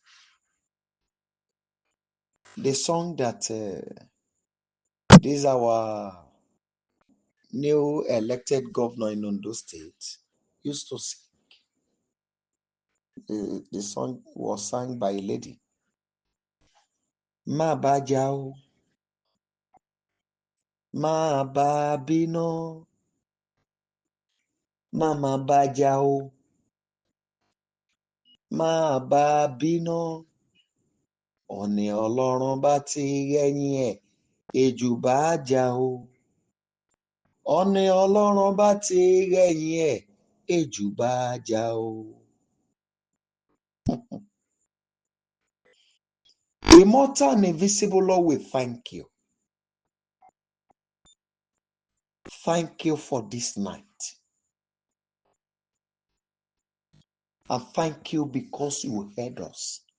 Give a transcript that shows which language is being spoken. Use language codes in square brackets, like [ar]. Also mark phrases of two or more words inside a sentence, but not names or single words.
[en] The song that this is our new elected governor in Ondo State used to sing. The song was sung by a lady. [yo] Ma ba jao, ma ba bino, ma ba jao, ma ba bino. Ọ̀nì Ọlọ́run bá ti rẹ́yìn ẹ̀, ejù bá jà o. Ọ̀nì Ọlọ́run bá ti rẹ́yìn ẹ̀, ejù bá jà o. [en] Immortal and invisible Lord, we thank you. Thank you for this night. And thank you because you heard us.